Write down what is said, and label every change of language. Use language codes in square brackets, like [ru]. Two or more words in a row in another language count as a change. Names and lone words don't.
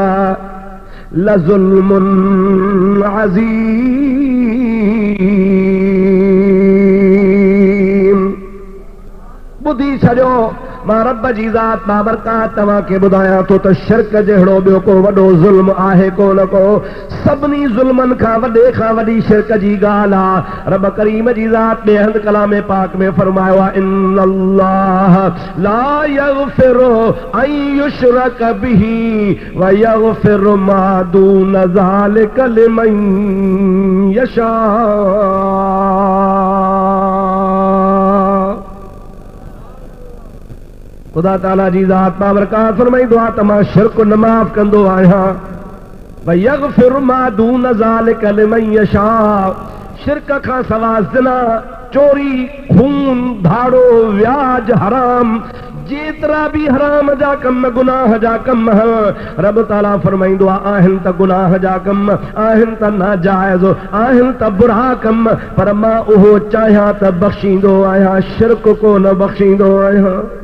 [ar] لظلم عظيم [sd] बुधी छॾियो मां रब जी ज़ात बाबरकात तव्हांखे ॿुधायां थो त शिरक जहिड़ो ॿियो को वॾो ज़ुल्म आहे कोन को सभिनी ज़ुल्मनि खां वॾे खां वॾी शिरक जी ॻाल्हि आहे रब करीम जी ज़ात ॿिए हंधि कलाम पाक में फरमायो आहे [ar] إن الله لا يغفر أن يشرك به ويغفر ما دون ذلك لمن يشاء [sd] खुदा ताला जी ज़ात बाबरकात फरमाईंदो आहे त मां शिरक न माफ़ कंदो आहियां [ar] ويغفر ما دون ذلك لمن يشاء [sd] शिरक खां सवा ज़िना चोरी खून धाड़ो व्याज हराम जेतिरा बि हराम जा कम गुनाह जा कम रब ताला फरमाईंदो आहे आहिनि त गुनाह जा कम आहिनि त नाजाइज़ आहिनि त बुरा कम पर मां उहो चाहियां त बख़्शींदो आहियां शिरक को न बख़्शींदो आहियां